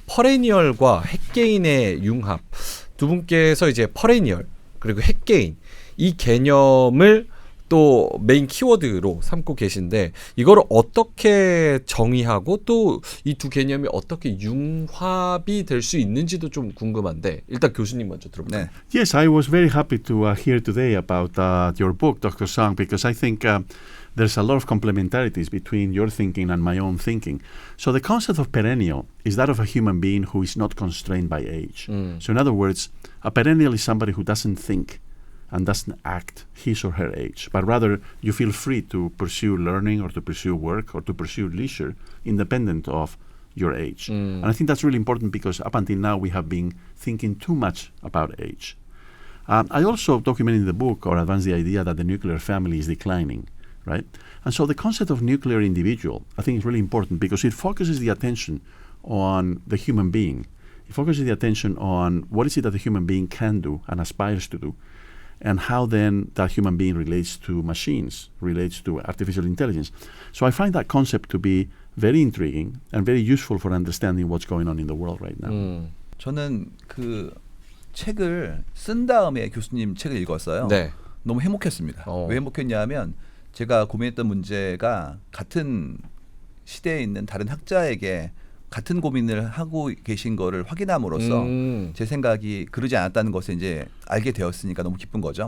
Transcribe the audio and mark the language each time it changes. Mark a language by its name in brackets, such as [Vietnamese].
[Korean] 퍼레니얼과 핵개인의 융합. 두 분께서 이제 퍼레니얼 그리고 핵개인 이 개념을 또 메인 키워드로 삼고 계신데 이거를 어떻게 정의하고 또 이 두 개념이 어떻게 융합이 될 수 있는지도 좀 궁금한데 일단 교수님 먼저 들어볼까요? 네. [English] Yes, I was very happy to hear today about your book, Dr. Sang, because I think there's a lot of complementarities between your thinking and my own thinking. So the concept of perennial is that of a human being who is not constrained by age. So in other words, a perennial is somebody who doesn't think and doesn't act his or her age, but rather you feel free to pursue learning or to pursue work or to pursue leisure independent of your age. And I think that's really important because up until now we have been thinking too much about age. I also document in the book or advance the idea that the nuclear family is declining, right? And so the concept of nuclear individual I think is really important because it focuses the attention on the human being. It focuses the attention on what is it that the human being can do and aspires to do, and how then that human being relates to machines, relates to artificial intelligence. So I find that concept to be very intriguing and very useful for understanding what's going on in the world right now. [Korean] 저는 그 책을 쓴 다음에 교수님 책을 읽었어요. 네. 너무 행복했습니다. 왜 행복했냐면 제가 고민했던 문제가 같은 시대에 있는 다른 학자에게 같은 고민을 하고 계신 거를 확인함으로써 제 생각이 그러지 않았다는 것을 이제 알게 되었으니까 너무 기쁜 거죠.